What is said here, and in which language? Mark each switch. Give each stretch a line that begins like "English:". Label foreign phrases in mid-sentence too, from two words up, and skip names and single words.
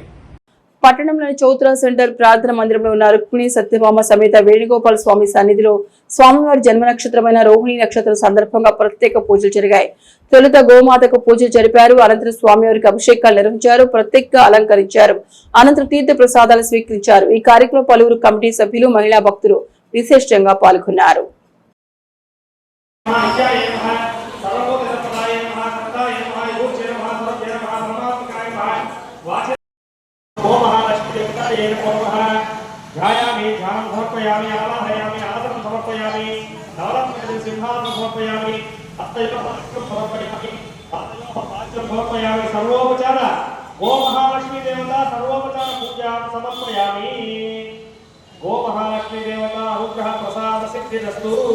Telugu: పట్టణంలోని చౌత్రా సెంటర్ ప్రార్థన మందిరంలో ఉన్న రుక్మిణి సత్యభామ సమేత వేణుగోపాల స్వామి సన్నిధిలో స్వామివారి జన్మ నక్షత్రమైన రోహిణి నక్షత్రం సందర్భంగా ప్రత్యేక పూజలు జరిగాయి. తొలుత గోమాతకు పూజలు జరిపారు. అనంతరం స్వామివారికి అభిషేకాలు నిర్వహించారు, ప్రత్యేకంగా అలంకరించారు. అనంతరం తీర్థ ప్రసాదాలు స్వీకరించారు. ఈ కార్యక్రమంలో పలువురు కమిటీ సభ్యులు, మహిళా భక్తులు విశేషంగా పాల్గొన్నారు.
Sanskrit: ध्यायामि ध्यानं समर्पयामि आवाहयामि आसनं समर्पयामि नवरत्न सिंहासनं समर्पयामि अष्टैकपात्रं समर्पयामि पात्रं समर्पयामि सर्वोपचार गो महालक्ष्मी देवता सर्वोपचार पूजां समर्पयामि गो महालक्ष्मी देवता अनुग्रह प्रसाद सिद्धिरस्तु